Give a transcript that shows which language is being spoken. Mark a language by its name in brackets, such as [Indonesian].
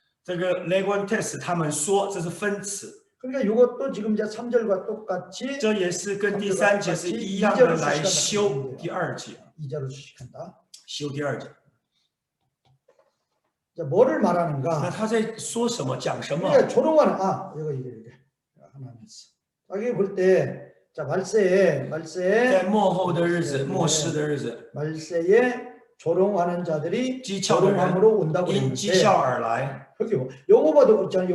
[Chinese] 这个 legontes 他们说这是分词， [Korean] 그러니까 이것도 지금 이제 3절과 똑같이 [Chinese] 这也是跟第三节是一样的来修第二节， [Korean] 2절로 수식한다. [Chinese] 修第二节。 [Korean] 자, 뭐를 [Chinese] 那 [Korean] 말하는가? [Chinese] 他在说什么？讲什么？ [Korean] 그러니까 조롱하는 이게 하나님 했어. 여기 볼 때 자, 말세에 [Chinese] 在末后的日子，末世的日子， [Korean] 말세에 조롱하는 자들이 [Chinese] 讥诮的人 [Korean] 조롱함으로 온다고 [Chinese] 因 [Korean] 했는데 [Chinese] 讥诮而来。 [Korean] 여기 영어 봐도 그렇잖아요.